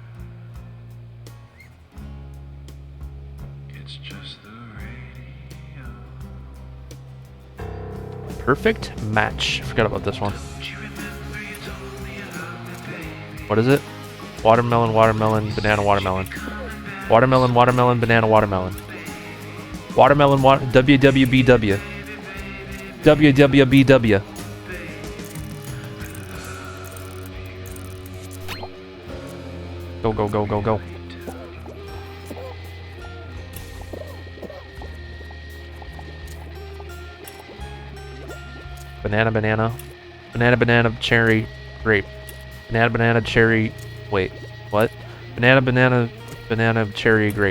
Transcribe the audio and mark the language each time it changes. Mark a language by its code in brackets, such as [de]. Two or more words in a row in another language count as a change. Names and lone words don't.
[en] Perfect match. I forgot about this one. What is it? Watermelon, watermelon, banana, watermelon. Watermelon, watermelon, banana, watermelon. Watermelon, WWBW. WWBW. Go, go, go, go, go. Banana, banana. Banana, banana, cherry, grape. Banana, banana, cherry... Wait, what? Banana, banana, banana, cherry, grape.